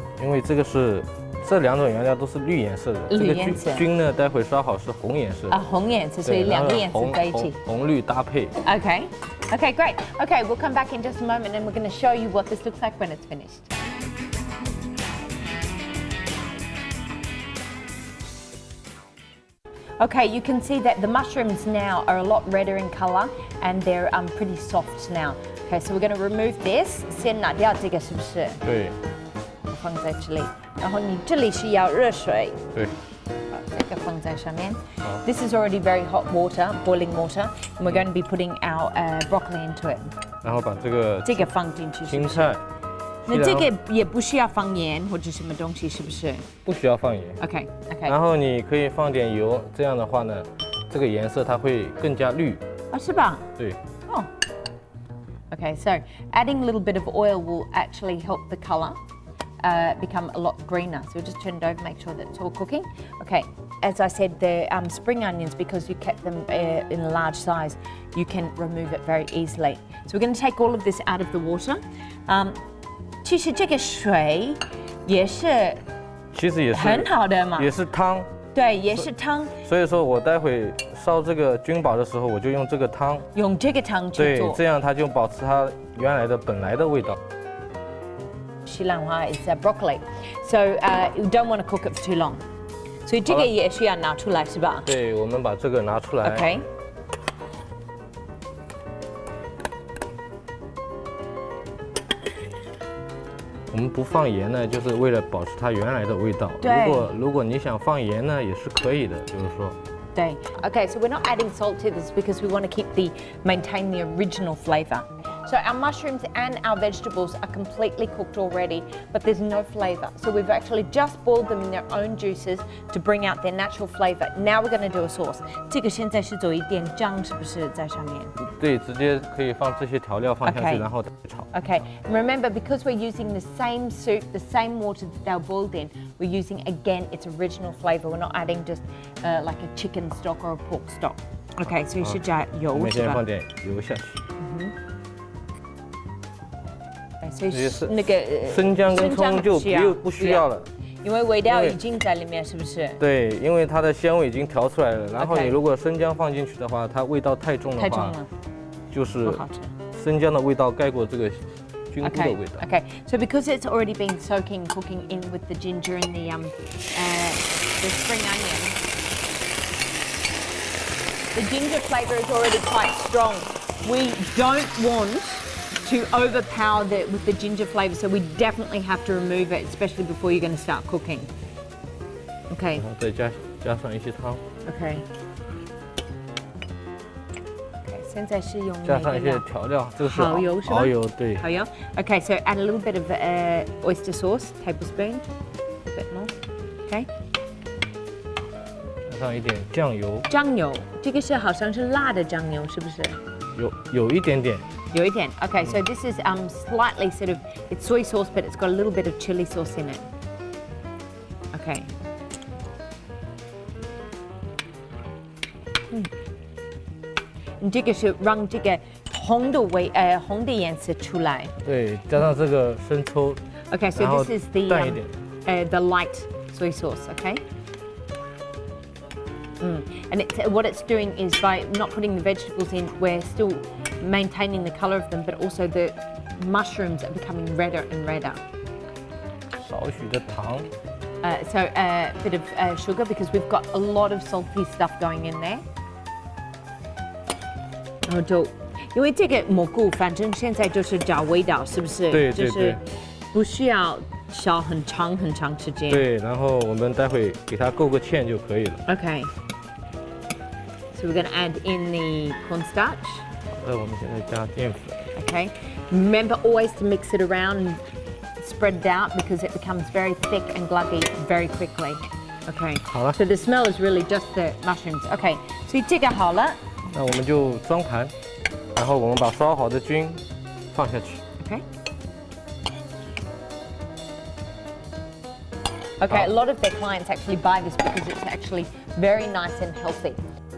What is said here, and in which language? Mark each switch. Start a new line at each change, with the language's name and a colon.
Chinese: 因为这两种原料都是绿颜色的，绿颜色。这个菌呢，待会烧好是红颜色。红颜色，所以两个颜色在一起。红绿搭配。
English: Okay. Okay, great. Okay, we'll come back in just a moment and we're going to show you what this looks like when it's finished. Okay, you can see that the mushrooms now are a lot redder in colour and they're pretty soft now. Okay, so we're going to remove this.
Chinese: 先拿掉这个是不是？对。放在这里，然后你这里是要热水。对。这个放在上面。
English: This is already very hot water, boiling water, and we're going to be putting our broccoli into it.
Chinese: 然后把这个放进去。青菜。那这个也不需要放盐或者什么东西，是不是？不需要放盐。
English: Okay.
Chinese: 然后你可以放点油，这样的话呢，这个颜色它会更加绿。啊，是吧？对。
English: Oh. Okay, so adding a little bit of oil will actually help the colour become a lot greener. So we'll just turn it over, make sure that it's all cooking. Okay, as I said, the spring onions, because you kept them in a large size, you can remove it very easily. So we're going to take all of this out of the water.
Chinese: 其实这个水也是其实也是很好的嘛。也是汤。对，也是汤，所以说我待会烧这个菌宝的时候，我就用这个汤。用这个汤去对，做。这样它就保持它原来的本来的味道。
English: 西兰花 is broccoli, so you don't want to cook it for too long.
Chinese: 所以这个也需要拿出来是吧？对，我们把这个拿出来。
English: OK。
Chinese: 我们不放盐呢，就是为了保持它原来的味道。对。如果你想放盐呢，也是可以的，就是说。对。
English: Okay, so we're not adding salt to this because we want to maintain the original flavor. So our mushrooms and our vegetables are completely cooked already, but there's no flavor. So we've actually just boiled them in their own juices to bring out their natural flavor. Now we're going to do a sauce.
Chinese: 这个现在是做一点酱，是不是在上面？对，直接可以放这些调料放下去，然后炒。
English: Okay. And remember, because we're using the same soup, the same water that they were boiled in, we're using again its original flavor. We're not adding just like a chicken stock or a pork stock.
Chinese: Okay, so 是加油，我们是吧？先放点油下去。所以那个生姜跟葱就不需要了，因为味道已经在里面，是不是？对，因为它的香味已经调出来了。然后你如果生姜放进去的话，它味道太重的话，就是生姜的味道盖过这个菌菇的味道。
English: Okay, so because it's already been cooking in with the ginger and the spring onion, the ginger flavor is already quite strong. We don't want to overpower with the ginger flavor, so we definitely have to remove it, especially before you're going to start cooking. Okay.
Chinese: 然后再加上一些汤。 Okay. Okay. 现在是用加上一些调料，这个是蚝油是吧？蚝油对。
English: 蚝油。Okay, so add a little bit of oyster sauce, tablespoon, a bit more. Okay.
Chinese: 加上一点酱油。酱油，这个是好像是辣的酱油，是不是？有一点点。有一点。
English: Okay, so this is slightly sort of, it's soy sauce, but it's got a little bit of chili sauce in it. Okay.
Chinese: 你这个是让这个红的颜色出来。对，加上这个生抽。
English: Okay, so this is the light soy sauce. Okay. And what it's doing is by not putting the vegetables in, we're still maintaining the color of them, but also the mushrooms are becoming redder and redder.
Chinese: 少许的糖。
English: So a bit of sugar because we've got a lot of salty stuff going in there.
Chinese: 然后就因为这个蘑菇，反正现在就是找味道，是不是？对对对。就是不需要烧很长时间。对，然后我们待会给它勾个芡就可以了。
English: Okay. So we're going to add in the cornstarch.
Chinese: 我们现在加淀粉。
English: Okay. Remember always to mix it around and spread it out because it becomes very thick and gluggy very quickly. Okay.
Chinese: 好了。
English: So the smell is really just the mushrooms.
Chinese: Okay. 所以这个好了。那我们就装盘，然后我们把烧好的菌放下去。
English: Okay. Okay, a lot of their clients actually buy this because it's actually very nice and healthy.